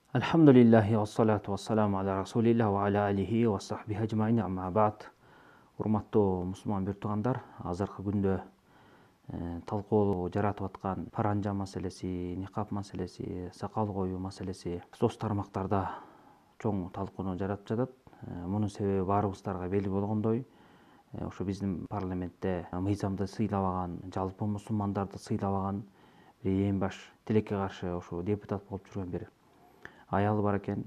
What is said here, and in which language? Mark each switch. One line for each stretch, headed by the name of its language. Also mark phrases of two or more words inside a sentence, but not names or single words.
Arabic: الحمد لله والصلاة والسلام على رسول الله وعلى آله وصحبه أجمعين أما بعد.
Kyrgyz: Урматтуу мусулман бир туугандар, азыркы күндө талкуу жаратып аткан паранжа маселеси, никап маселеси, сакал коюу маселеси соц тармактарда чоң талкууну жаратып жатат. Мунун себеби баарыбыздарга белгилүү болгондой, ошо биздин парламентте мыйзамды сыйлабаган, жалпы мусулмандарды сыйлабаган бир эң баш тилекке каршы ошо депутат болуп жүргөн бир аял бар экен.